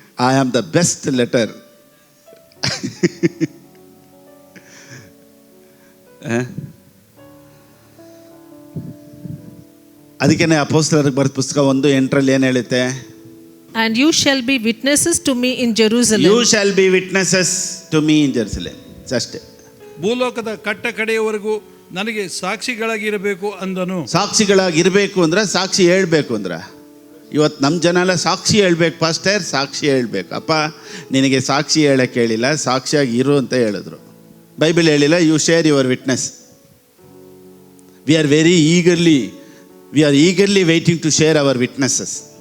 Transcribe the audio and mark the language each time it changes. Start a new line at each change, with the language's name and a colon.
English: I am the best letter.
Kannada: ಅದಕ್ಕೆ ಅಪೊಸ್ತಲರಿಗೆ ಬರೆದ ಪುಸ್ತಕ 1:8 ಏನು ಹೇಳುತ್ತೆ?
English: And you shall be witnesses to me in Jerusalem. You shall be witnesses to me in Jerusalem.
Kannada: ಅಷ್ಟೇ. ಭೂಲೋಕದ ಕಟ್ಟ ಕಡೆಯವರೆಗೂ ನನಗೆ ಸಾಕ್ಷಿಗಳಾಗಿರಬೇಕು ಅಂದನು. ಸಾಕ್ಷಿಗಳಾಗಿರಬೇಕು ಅಂದ್ರೆ ಸಾಕ್ಷಿ ಹೇಳ್ಬೇಕು ಅಂದ್ರೆ, ಇವತ್ತು ನಮ್ಮ ಜನ ಎಲ್ಲ ಸಾಕ್ಷಿ ಹೇಳ್ಬೇಕು ಪಾಸ್ಟರ್, ಸಾಕ್ಷಿ ಹೇಳ್ಬೇಕು. ಅಪ್ಪ, ನಿನಗೆ ಸಾಕ್ಷಿ ಹೇಳಕ್ಕೆ ಹೇಳಿಲ್ಲ, ಸಾಕ್ಷಿಯಾಗಿ ಇರು ಅಂತ ಹೇಳಿದ್ರು. ಬೈಬಲ್ ಹೇಳಿಲ್ಲ
English: You share your witness. We are eagerly waiting to share our witnesses.